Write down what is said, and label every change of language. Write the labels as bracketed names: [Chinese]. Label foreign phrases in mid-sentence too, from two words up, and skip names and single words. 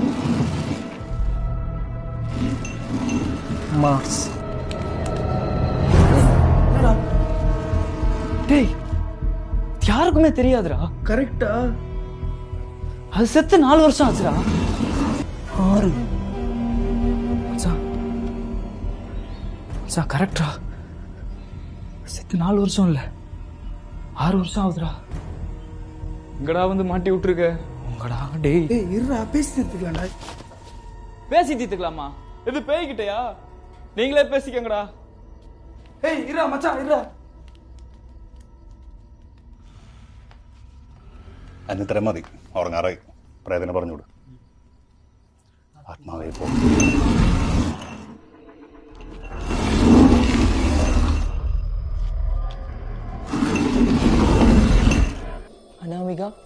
[Malayalam] മാർസ്. [Tamil] யாருக்குமே தெரியாதுடா. கரெக்டா? அது செத்து 4 வருஷம் ஆச்சுடா. 6. மச்சான் கரெக்டா? செத்து 4 வருஷம் இல்ல, 6 வருஷம் ஆகுதுடா. இங்கடா வந்து மாட்டி விட்டுருக்க. உங்கடா டேய். இருடா, பேசி தீர்த்துக்கலாம்டா. பேசி தீர்த்துக்கலாமா? இது பேய்கிட்டயா? நீங்களே பேசிக்கங்கடா. இருடா மச்சான், இருடா. [Malayalam] അന്നിത്തരം മതി, ഉറങ്ങാറായി. പ്രേതനെ പറഞ്ഞുവിട്. ആത്മാവേ പോ. അനാമിക,